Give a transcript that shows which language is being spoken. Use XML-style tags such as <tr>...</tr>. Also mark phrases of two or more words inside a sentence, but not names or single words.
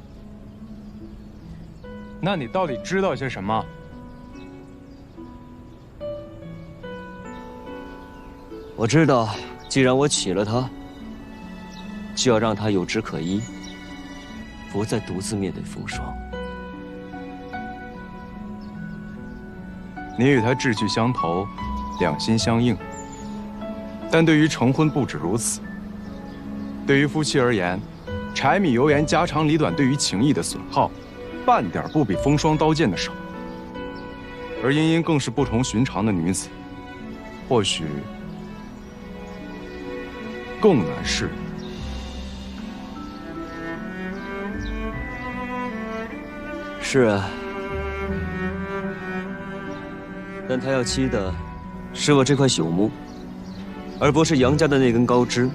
<zh>那你到底知道些什麼？我知道，既然我娶了她，就要讓她有枝可依，不再獨自面對風霜。你與她志趣相投，兩心相應。但對於成婚不止如此。對於夫妻而言，柴米油鹽家長里短對於情誼的損耗，半點不比風霜刀劍的少。而茵茵更是不同尋常的女子，或許更難釋。是啊，但他要妻的是我這塊朽木，而不是楊家的那根高枝。</zh>